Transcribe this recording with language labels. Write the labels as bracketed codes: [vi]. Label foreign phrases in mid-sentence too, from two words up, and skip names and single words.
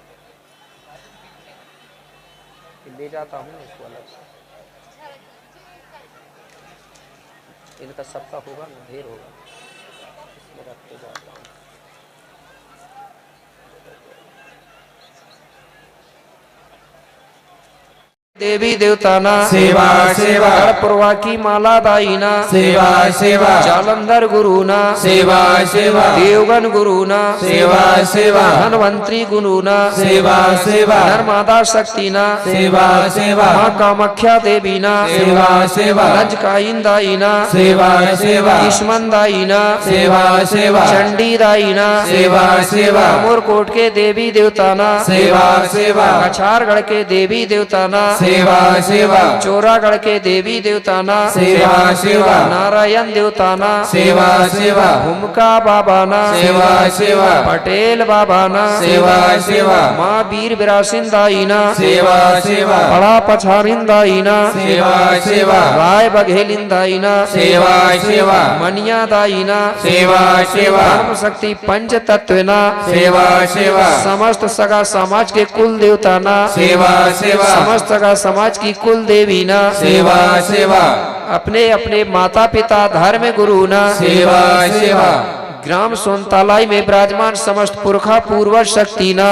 [hi] ले जाता हूँ उसको अलग से। इनका सबका होगा ना, ढेर होगा, इसमें रखते जाता हूँ। [gon] देवी देवताना सेवा सेवा, गणपुरवा की माला दाईना सेवा सेवा, जालंधर गुरुना सेवा सेवा, देवगन गुरुना सेवा सेवा, धनवंतरी गुरुना सेवा सेवा, नर्मदा शक्तिना सेवा सेवा, माँ कामाख्या देवीना सेवा सेवा, रजकाइन दाईना सेवा सेवा, दुश्मन दाईना सेवा सेवा, चंडी दाईना सेवा सेवा, अमरकोट के देवी देवताना सेवा सेवा, कछारगढ़ के देवी देवताना सेवा सेवा, चोरागढ़ के देवी देवताना सेवा सेवा, नारायण देवताना सेवा सेवा, भूमका बाबाना सेवा सेवा, पटेल बाबाना सेवा सेवा, माँ वीर विरासिन दाईना सेवा सेवा, बड़ा पछारिन दाईना सेवा सेवा, राय बघेलिन दाईना सेवा सेवा, मनिया दाईना सेवा सेवा, धर्म शक्ति पंच तत्वना सेवा सेवा, समस्त सगा समाज के कुल देवताना सेवा सेवा, समस्त सगा समाज की कुल देवी ना सेवा सेवा, अपने अपने माता पिता धर्म गुरु ना सेवा सेवा, ग्राम सोनतालाई में विराजमान समस्त पुरखा पूर्वज शक्ति ना